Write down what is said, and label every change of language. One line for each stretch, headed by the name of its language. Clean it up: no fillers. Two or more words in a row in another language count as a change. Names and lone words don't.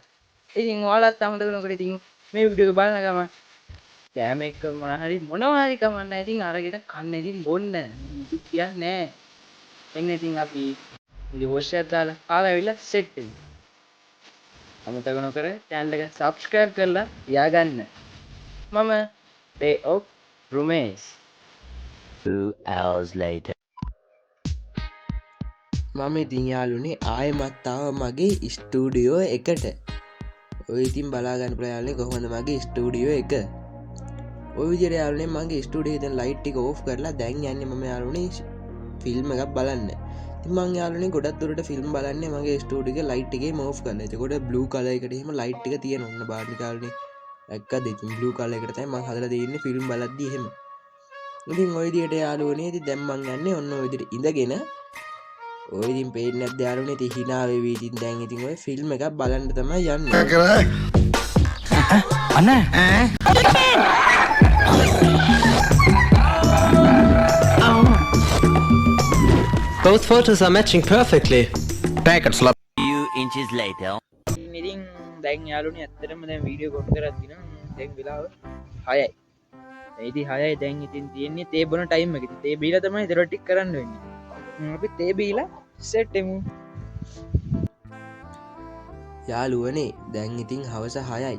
Sinhala: ඉතින් ඔයාලත් අමතකනකොට ඉතින් මේ වීඩියෝ එක බලන ගමන් කෑම එක්ක මොනවා හරි කමක් නැහැ. ඉතින් අරගෙන කන්න ඉතින් බොන්න. කියන්නේ නැහැ. එන්න ඉතින් අපි ඉතින් වොෂ් එකක් දාලා කාලා ඇවිල්ලා සෙට් වෙමු. අමතක නොකර channel එක subscribe කරලා තියාගන්න. මම Day of Rumesh.
English: 2 hours later.
Sinhala: මම ඉතින් යාළුවනේ ආයෙමත් ආවා මගේ ස්ටුඩියෝ එකට. ඔය ඉතින් බලා ගන්න පුළුවන් යාළුවනේ කොහොමද මගේ ස්ටුඩියෝ එක. ඔය විදිහට යාළුවනේ මගේ ස්ටුඩියෝ එකේ දැන් ලයිට් ටික ඕෆ් කරලා දැන් යන්නේ මම යාළුවනේ ෆිල්ම් එකක් බලන්න. ඉතින් මං යාළුවනේ ගොඩක් දුරට ෆිල්ම් බලන්නේ මගේ ස්ටුඩියෝ එකේ ලයිට් එකේ ඕෆ් කරලා. එතකොට
English: blue colour
Sinhala: එකට එහෙම ලයිට් ටික තියෙනවා. ඔන්න බලන්න යාළුවනේ. දැක්කද ඉතින්
English: blue colour
Sinhala: එකට තමයි මං හදලා දෙන්නේ ෆිල්ම් බලද්දි එහෙම. ඉතින් ඔය විදියට යාළුවනේ ඉතින් දැන් මං යන්නේ ඔන්න ඔය විදියට ඉඳගෙන ඔය ඉතින් පේන්නේ නැද්ද යාළුවනේ ඉතින් hina වෙවි ඉතින් දැන් ඉතින් ඔය ෆිල්ම් එකක් බලන්න තමයි යන්නේ අනේ
English: Both photos are matching perfectly. Few inches later.
Sinhala: ඉතින් දැන් යාළුවනේ ඇත්තටම දැන් වීඩියෝ කොට් කරලා තිනවා දැන් වෙලාව 6යි. ඉතින් 6යි දැන් ඉතින් තියෙන්නේ තේ බොන ටයිම් එක. ඉතින් තේ බීලා තමයි දරොට් ටික කරන්න වෙන්නේ. අපි තේ බීලා සෙට් එමු. යාළුවනේ දැන් ඉතින් හවස 6යි.